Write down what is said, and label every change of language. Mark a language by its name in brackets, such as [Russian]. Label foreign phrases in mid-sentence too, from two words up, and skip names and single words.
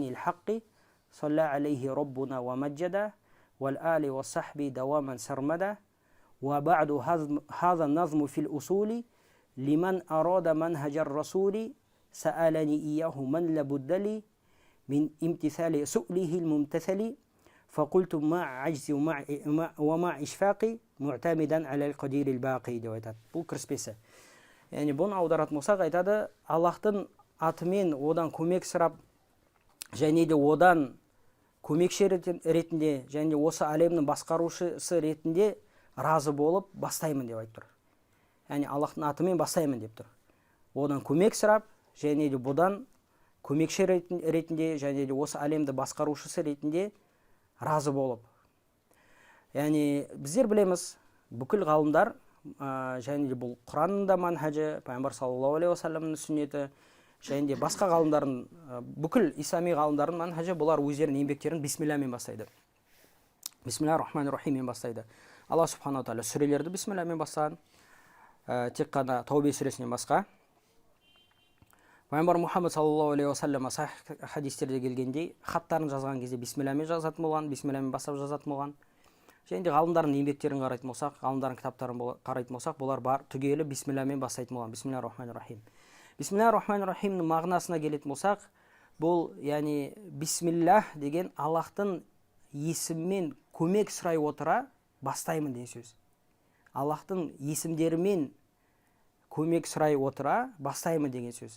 [Arabic] الحق صلى عليه ربنا ومجدا والآل والصحب دواما سرمدا وبعد هذا النظم في الأصول لمن أراد منهج الرسول سألني إياه من لابد لي من امتثال سؤله الممتثل فقلت مع عجز ومع إشفاقي معتمدا على القدير الباقي [Kazakh] деп айтады. Бұл кіріспесі. Яғни бұны аударатын болсақ айтады, Аллахтың атымен одан көмек сұрап, және де одан көмекші ретінде, және де осы әлемнің басқарушысы ретінде разы болып бастаймын деп айтып тұр. Яғни Аллахтың атымен бастаймын деп тұр. Одан көмек сұрап, және де бұдан көмекші ретінде, және де осы әлемді басқарушысы ретінде разы болып. Яғни біздер білеміз, бүкіл ғалымдар, және де бұл Құранның да манхажы, пайғамбар [Arabic] صلى الله عليه وسلم [Kazakh] сүннеті, және де басқа ғалымдардың, бүкіл ислами ғалымдардың манхажы, бұлар өздерінің еңбектерін бисмиллямен бастайды. [Arabic] بسم الله الرحمن الرحيم [Kazakh] бастайды. Алла [Arabic] سبحانه وتعالى [Kazakh] сүрелерді бисмиллямен бастаған, тек қана Таубе сүресінен басқа. Пайғамбар Мұхаммад [Arabic] صلى الله عليه وسلم [Kazakh] сахих хадистерде келгендей, хаттарын жазған кезде бисмиллямен жазатын болған, бисмиллямен бастап жазатын болған. Және де ғалымдардың еңбектерін қарайтын болсақ, ғалымдардың кітаптарын қарайтын болсақ, бұлар бар түгелі бисмиллямен бастайтын болған. [Arabic] بسم الله الرحمن الرحيم. بسم الله الرحمن الرحيم [Kazakh] мағынасына келетін болсақ, бұл, яғни бисмиллах деген Аллахтың есіммен көмек сұрай отыра бастаймын деген сөз. Аллахтың есімдерімен көмек сұрай отыра бастаймын деген сөз.